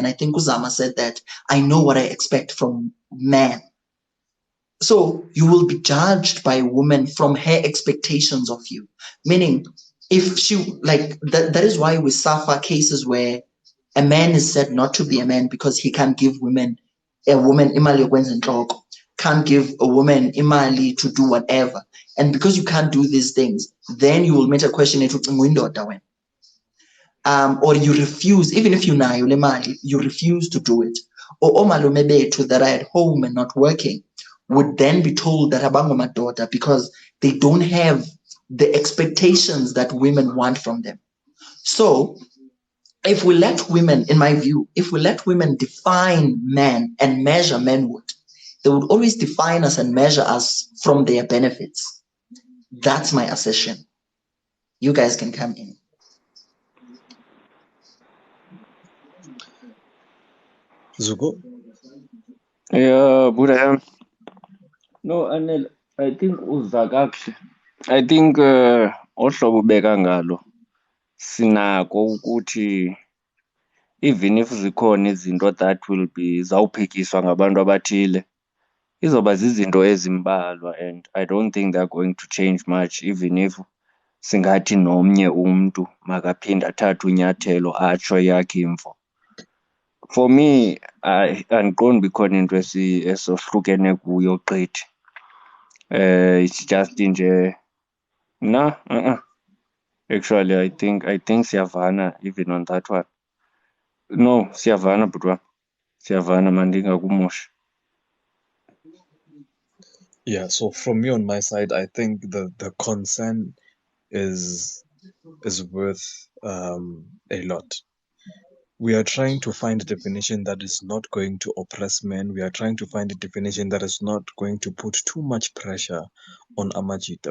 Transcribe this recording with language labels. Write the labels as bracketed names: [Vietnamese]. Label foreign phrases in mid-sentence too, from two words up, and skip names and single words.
[English] I think Uzama said that, I know what I expect from man. So you will be judged by a woman from her expectations of you. Meaning, if she, like, that is why we suffer cases where a man is said not to be a man because he can't give a woman [Xhosa] imali yokwenza intloko, [English] can't give a woman imali to do whatever. And because you can't do these things, then you will meet a question or you refuse, even if you [Xhosa] nayo le mali, [English] you refuse to do it. Or [Xhosa] omalume bethu [English] that are at home and not working would then be told that [Xhosa] abango madoda [English] because they don't have the expectations that women want from them. So if we let women, in my view, if we let women define men and measure manhood, they would always define us and measure us from their benefits. That's my assertion. You guys can come in. Zuko? Yeah, Buddha. No, Anel, I think uzakakuhle. I think [Xhosa] ohlobo ubeka ngalo sinako ukuthi [English] even if [Xhosa] zikhona izinto [English] that will be [Xhosa] zawuphikiswa ngabantu abathile, izoba zizinto ezimbalwa, [English] and I don't think they're going to change much, even if [Xhosa] singathi nomnye umntu makaphinde athathe unyathelo atsho yakhe imvo. [English] For me, [Xhosa] andiqondi bikhona into esohlukene kuyo gqithi. [English] It's just nje actually I think siyavana even on that one. No, [Xhosa] siyavana butwa. Siyavana mandingakumoshi. [English] Yeah, so from me on my side, I think the concern is worth a lot. We are trying to find a definition that is not going to oppress men. We are trying to find a definition that is not going to put too much pressure on Amajita.